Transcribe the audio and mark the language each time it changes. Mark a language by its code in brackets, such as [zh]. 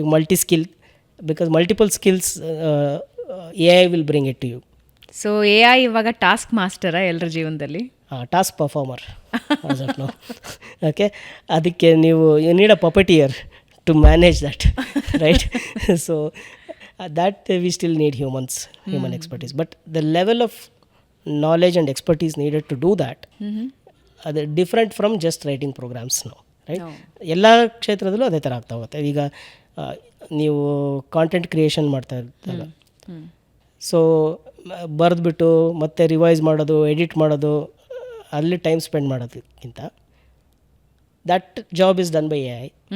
[en] ಈಗ multi skill, because multiple skills AI will bring it to you. [kn] So AI ಇವಾಗ task ಮಾಸ್ಟರಾ ಎಲ್ಲರ ಜೀವನದಲ್ಲಿ? [en] Task performer no. Okay, [kn] ಅದಕ್ಕೆ ನೀವು [en] You need a puppeteer to manage that, right. So that we still need human expertise, but the level of knowledge and expertise needed to do that ಅದು different from just writing programs ನಾವು, right. [kn] ಎಲ್ಲ ಕ್ಷೇತ್ರದಲ್ಲೂ ಅದೇ ಥರ ಆಗ್ತಾ ಹೋಗುತ್ತೆ. ಈಗ ನೀವು ಕಾಂಟೆಂಟ್ ಕ್ರಿಯೇಷನ್ ಮಾಡ್ತಾ ಇರ್ತಾರಲ್ಲ, ಸೊ ಬರೆದ್ಬಿಟ್ಟು ಮತ್ತೆ ರಿವೈಸ್ ಮಾಡೋದು, ಎಡಿಟ್ ಮಾಡೋದು, ಅಲ್ಲಿ ಟೈಮ್ ಸ್ಪೆಂಡ್ ಮಾಡೋದಕ್ಕಿಂತ [en] That job is done by AI.